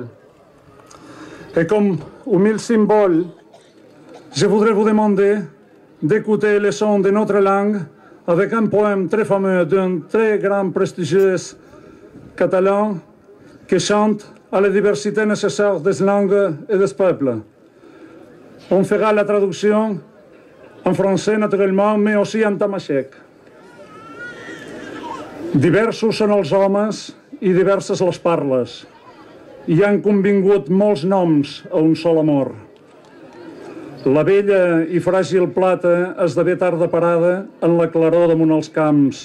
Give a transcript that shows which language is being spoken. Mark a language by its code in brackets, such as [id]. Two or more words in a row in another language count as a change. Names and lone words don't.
[fr] Et comme humile symbole, je voudrais vous demander d'écouter les sons de notre langue avec un poème très fameux d'un très grand prestigieux catalan qui chante à la diversité nécessaire des langues et des peuples. On fera la traduction en français naturellement, mais aussi en tamashek. [ca] Diversos són els homes i diverses les parles. Hi han convingut molts noms a un sol amor. La vella i fràgil plata esdevé tarda parada en la claror damunt els camps.